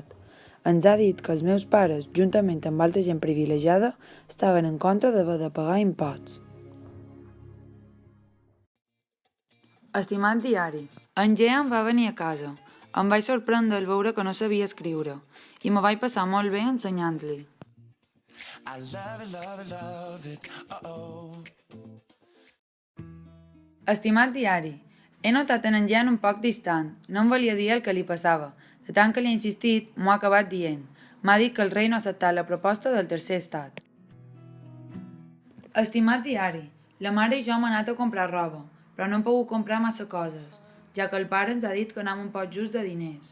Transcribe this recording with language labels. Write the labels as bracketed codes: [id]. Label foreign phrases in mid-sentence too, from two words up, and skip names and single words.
[ca] Ens ha dit que els meus pares, juntament amb altra gent privilegiada, estaven en contra d'haver de pagar imposts. Estimat diari, en Jean va venir a casa. Em vaig sorprendre al veure que no sabia escriure i me vaig passar molt bé ensenyant-li. [en] I love it, love it, love it. Uh-oh. [ca] Estimat diari, he notat en Jean un poc distant. No em volia dir el que li passava. De tant que li he insistit, m'ho ha acabat dient. M'ha dit que el rei no ha acceptat la proposta del tercer estat. Estimat diari, la mare i jo hem anat a comprar roba, però no hem pogut comprar massa coses, ja que el pare ens ha dit que anem un poc just de diners.